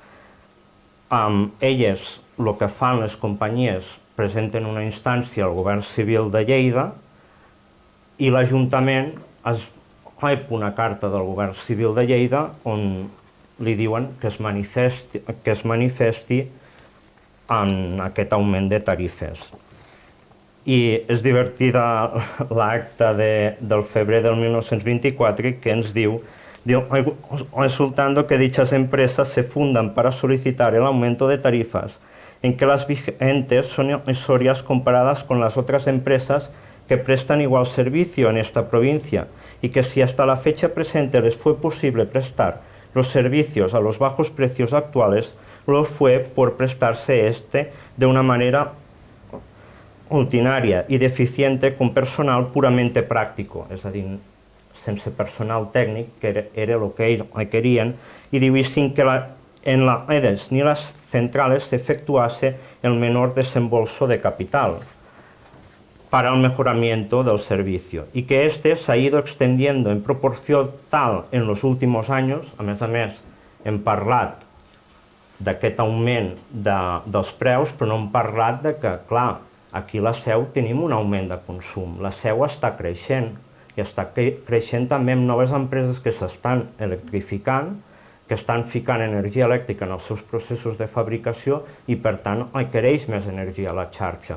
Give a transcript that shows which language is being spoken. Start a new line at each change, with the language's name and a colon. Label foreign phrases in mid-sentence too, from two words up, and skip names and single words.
Catalan: Elles, el que fan les companyies, presenten una instància al Govern Civil de Lleida i l'Ajuntament rep una carta del Govern Civil de Lleida on li diuen que es manifesti en aquest augment de tarifes. I és divertida l'acte del febrer del 1924 que ens diu
Spanish: resultando que dichas empresas se fundan para solicitar el aumento de tarifas en que las vigentes son irrisorias comparadas con las otras empresas que prestan igual servicio en esta provincia y que si hasta la fecha presente les fue posible prestar los servicios a los bajos precios actuales, lo fue por prestarse de una manera rutinaria y deficiente con personal puramente práctico,
Catalan: és a dir, sense personal tècnic, que era el que ells requerien,
Spanish: y diu, sin que en las redes ni las centrales se efectuase el menor desembolso de capital para el mejoramiento del servicio, y que se ha ido extendiendo en proporción tal en los últimos años,
Catalan: a més, hem parlat d'aquest augment dels preus, però no hem parlat de que, clar, aquí a la Seu tenim un augment de consum. La Seu està creixent, i està creixent també amb noves empreses que s'estan electrificant, que estan ficant energia elèctrica en els seus processos de fabricació i, per tant, requereix més energia a la xarxa.